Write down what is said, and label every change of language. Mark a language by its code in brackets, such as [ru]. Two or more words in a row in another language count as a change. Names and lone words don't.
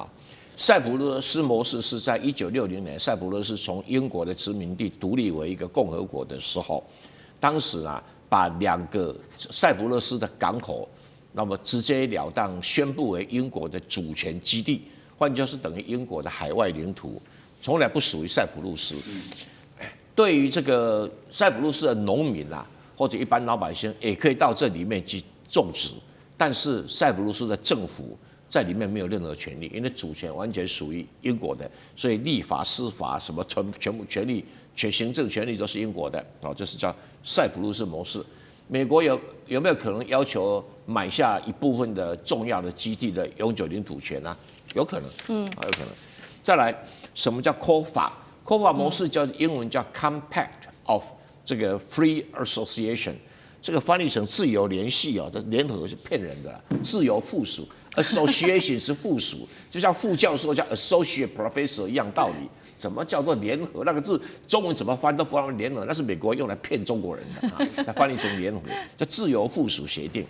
[zh] 塞浦路斯模式是在1960年，塞浦路斯從英國的殖民地獨立為一個共和國的時候，當時把2個塞浦路斯的港口，那麼直截了當宣布為英國的主權基地，換句話說等於英國的海外領土，從來不屬於塞浦路斯。對於這個塞浦路斯的農民或者一般老百姓，也可以到這裡面去種植，但是塞浦路斯的政府在裡面沒有任何權利，因為主權完全屬於英國的，所以立法、司法什麼全部權利、行政權利都是英國的。這是叫塞浦路斯模式。美國有沒有可能要求買下一部分的重要的基地的永久領土權呢？有可能，有可能。再來，什麼叫 COFA？ COFA 模式叫英文叫 [en] Compact of [zh] 这個 [en] Free Association， [zh] 這個翻譯成自由聯繫哦，這聯合是騙人的啦，自由附屬 ，Association 是附屬，就像副教授叫 [en] Associate Professor [zh] 一樣道理。怎麼叫做聯合？那個字中文怎麼翻都不讓聯合，那是美國用來騙中國人的啊，才翻譯成聯合，叫自由附屬協定。